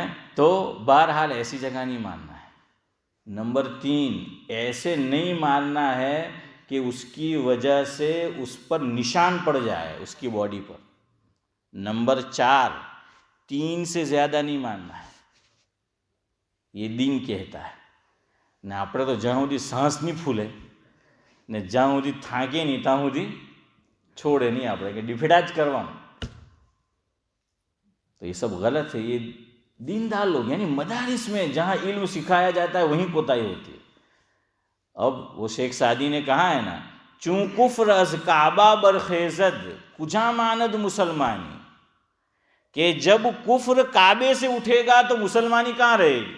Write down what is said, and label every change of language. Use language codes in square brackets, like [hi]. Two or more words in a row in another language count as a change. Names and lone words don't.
[ur] تو بہرحال ایسی جگہ نہیں ماننا ہے. نمبر 3، ایسے نہیں مارنا ہے کہ اس کی وجہ سے اس پر نشان پڑ جائے اس کی باڈی پر. نمبر 4، 3 سے زیادہ نہیں مارنا ہے. یہ دین کہتا ہے. [gu] ને આપણે તો જ્યાં સુધી સાંસ નહીં ફૂલે ને જ્યાં સુધી થાકે નહીં ત્યાં સુધી છોડે નહીં આપણે કે ડિફેડા જ કરવાનું. તો [ur] یہ سب غلط ہے. یہ دیندار لوگ، یعنی مدارس میں جہاں علم سکھایا جاتا ہے وہیں کوتاہی ہوتی ہے۔ اب وہ شیخ سعدی نے کہا ہے نا، [fa] چون کفر از کعبہ برخیزد کجا ماند مسلمانی، [ur] کہ جب کفر کعبے سے اٹھے گا تو مسلمانی کہاں رہے گی۔